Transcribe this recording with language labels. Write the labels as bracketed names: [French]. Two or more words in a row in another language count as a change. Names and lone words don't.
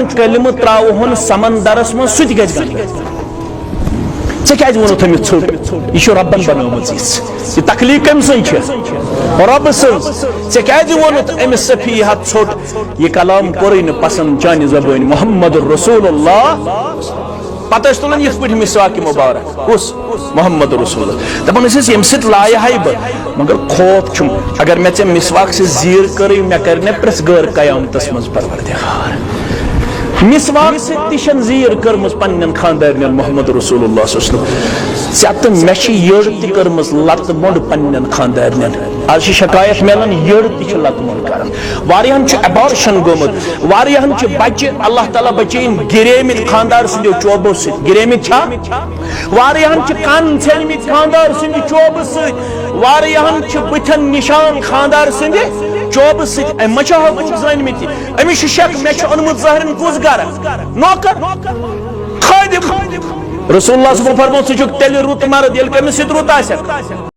[Kashmiri] کلمہٕ تراوہون سمندرس منٛز سُہ تہِ گژھِ گنڈٕ ژےٚ کیٛازِ ووٚنُتھ أمِس ژھوٚٹ یہِ چھُ رۄبن بنٲومٕژ یہِ تخلیٖق کٔمۍ سٕنٛز چھِ رۄبہٕ سٕنٛز ژےٚ کیٛازِ ووٚنُتھ أمِس صفیہ ژھوٚٹ یہِ کلام کوٚرُے نہٕ پسنٛد چانہِ زبٲنۍ محمد رسول اللہ پتہٕ ٲسۍ تُلان یِتھ پٲٹھۍ مسواک مبارک کُس محمد رسول اللہ دپان ٲسِس ییٚمہِ سۭتۍ لایہِ ہے بہٕ مگر خوف چھُم اگر مےٚ ژےٚ مسواک سۭتۍ زیٖر کٔرٕے مےٚ کَرِ نہ پرٛٮ۪ژھ غٲر قیامتس منٛز پروردگار مسواک سۭتۍ تہِ چھَنہٕ زیٖر کٔرمٕژ پننٮ۪ن خاندارنٮ۪ن محمد رسول اللہ [Arabic] صلی اللہ علیہ وسلم [Kashmiri] ژےٚ تہٕ مےٚ چھِ یٔڑ تہِ کٔرمٕژ لتہٕ موٚنٛڈ پننٮ۪ن خاندارنٮ۪ن آز چھِ شکایت میلان یٔڑ تہِ چھِ لتہٕ موٚنٛڈ کران واریاہن چھُ ایبارشن گوٚمُت واریاہن چھِ بچہِ اللہ تعالیٰ بچٲیِن گِریمٕتۍ خاندار سٕنٛدیو چوبو سۭتۍ گِریمٕتۍ چھا واریاہن چھِ کن ژھیٚنمٕتۍ خاندار سٕنٛدِ چوبہٕ سۭتۍ واریاہن چھِ بٕتھٮ۪ن نشان خاندار سٕنٛدِ چوبہٕ سۭتۍ أمۍ ما چھِ حقوٗق زٲنۍمٕتۍ أمِس چھُ شک مےٚ چھُ اوٚنمُت ظٲہرن کُس گرٕ نوکر خٲدِم رسول اللہ [Arabic] صلی اللہ علیہ وسلم [Kashmiri] فرموو ژٕ چھُکھ تیٚلہِ رُت مرد ییٚلہِ کٔمِس سۭتۍ رُت آسٮ۪کھ